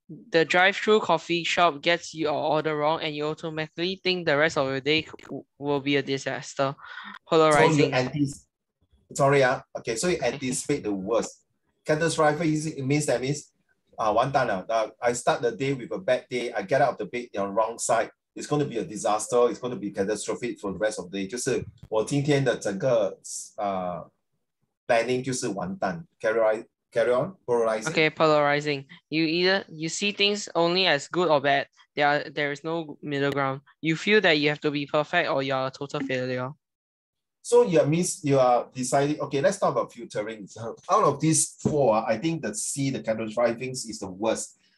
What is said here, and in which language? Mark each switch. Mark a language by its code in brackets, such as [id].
[en] The drive-through coffee shop gets your order wrong and you automatically think the rest of your day will be a disaster. Polarizing. So you anticipate the worst. Catastrophizing, it means one time I start the day with a bad day, I get out of the bed on the wrong side. It's going to be a disaster. It's going to be catastrophic for the rest of the day. [zh] 就是我今天的整个planning 就是完蛋。 [en] Carry on. Polarizing. Okay, polarizing. You see things only as good or bad. There is no middle ground. You feel that you have to be perfect or you're a total failure. So yeah, means you are deciding, okay, let's talk about filtering. So out of these four, I think the C, the categorizing is the worst.